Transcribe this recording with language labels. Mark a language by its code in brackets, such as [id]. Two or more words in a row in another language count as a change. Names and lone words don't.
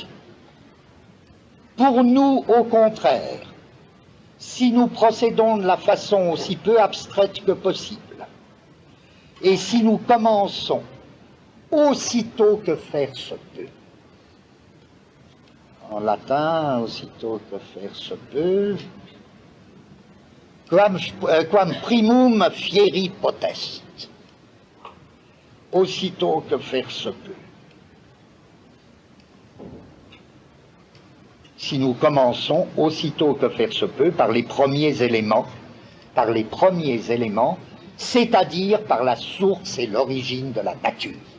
[fr] Pour nous, au contraire, si nous procédons de la façon aussi peu abstraite que possible, et si nous commençons aussitôt que faire se peut, en latin, aussitôt que faire se peut, [la] quam primum fieri potest, [fr] aussitôt que faire se peut. Si nous commençons aussitôt que faire se peut par les premiers éléments, c'est-à-dire par la source et l'origine de la nature.